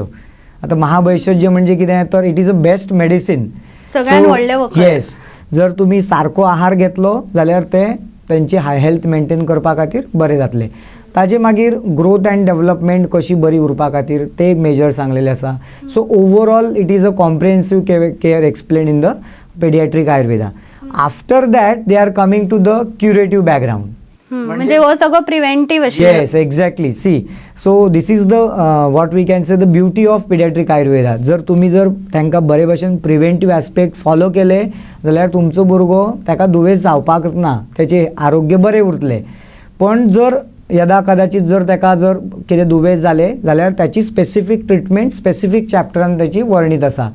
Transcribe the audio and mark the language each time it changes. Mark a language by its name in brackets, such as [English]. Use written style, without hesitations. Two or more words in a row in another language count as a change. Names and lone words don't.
[Konkani] आता महाभैषज्य म्हणजे कितें तर [English] it is a best medicine. [Konkani] सगळ्यात व्हडलें वखद. येस, जर तुम्ही सारको आहार घेतलो जाल्यार ते त्यांची [English] health maintain [Konkani] करपा खातीर बरें जातलें. ताजे मागीर [English] growth and development [Konkani] कशी बरी उरपा खातीर ते मेजर सांगलेले आसा. [English] so overall it is a comprehensive care explain in the pediatric Ayurveda. after that they are coming to the curative background. [Konkani] म्हणजे हो सगळं प्रिव्हेंटिव्ह अशी. [English] yes, exactly. see, so this is the what we can say the beauty of pediatric Ayurveda. [Konkani] जर तांकां बरे भशेन [English] preventive aspect [Konkani] फॉलो केले जाल्यार तुमचो भुरगो ताका दुयेंस जावपाकच ना, त्याचे आरोग्य बरें उरतलें. पण जर यदा कदाचित जर कितें दुयेंस जालें जाल्यार त्याची [English] specific treatment [Konkani] स्पेसिफीक चॅप्टरान त्याची वर्णीत आसा.